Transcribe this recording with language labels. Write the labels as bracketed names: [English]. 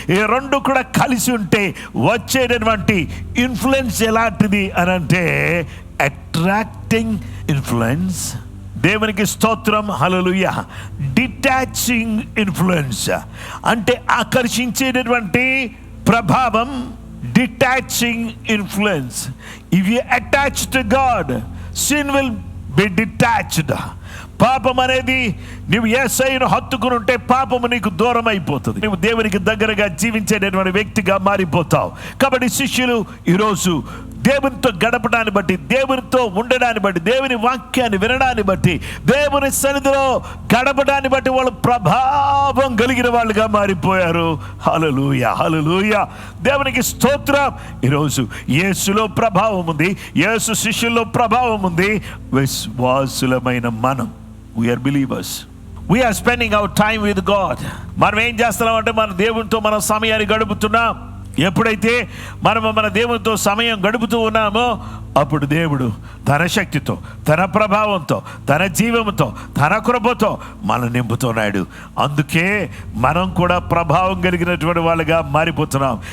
[Telugu] ఈ రెండు కూడా కలిసి ఉంటే వచ్చేటటువంటి ఇన్ఫ్లుయెన్స్ ఎలాంటిది అని అంటే అట్రాక్టింగ్ ఇన్ఫ్లుయెన్స్. దేవునికి స్తోత్రం. హల్లెలూయా. డిటాచింగ్ ఇన్ఫ్లుయెన్స్ అంటే ఆకర్షించేటటువంటి ప్రభావం. [English] Detaching influence. If you attach to God, sin will be detached. [Telugu] పాపం అనేది నువ్వు యేసయ్యను హత్తుకుని ఉంటే పాపము నీకు దూరం అయిపోతుంది. నువ్వు దేవునికి దగ్గరగా జీవించేటటువంటి వ్యక్తిగా మారిపోతావు. కాబట్టి శిష్యులు ఈరోజు దేవునితో గడపడాన్ని బట్టి, దేవునితో ఉండడాన్ని బట్టి, దేవుని వాక్యాన్ని వినడాన్ని బట్టి, దేవుని సన్నిధిలో గడపడాన్ని బట్టి వాళ్ళు ప్రభావం కలిగిన వాళ్ళుగా మారిపోయారు. హల్లెలూయా, హల్లెలూయా. దేవునికి స్తోత్రం. ఈరోజు యేసులో ప్రభావం ఉంది, యేసు శిష్యుల్లో ప్రభావం ఉంది. విశ్వాసులమైన మనం, [English] we are believers, we are spending our time with God. [Telugu] మనం ఏం చేస్తున్నాం అంటే మన దేవునితో మన సమయాన్ని గడుపుతున్నాం. ఎప్పుడైతే మనము మన దేవునితో సమయం గడుపుతూ ఉన్నామో అప్పుడు దేవుడు తన శక్తితో, తన ప్రభావంతో, తన జీవంతో, తన కృపతో మనం నింపుతున్నాడు. అందుకే మనం కూడా ప్రభావం కలిగినటువంటి వాళ్ళుగా మారిపోతున్నాం.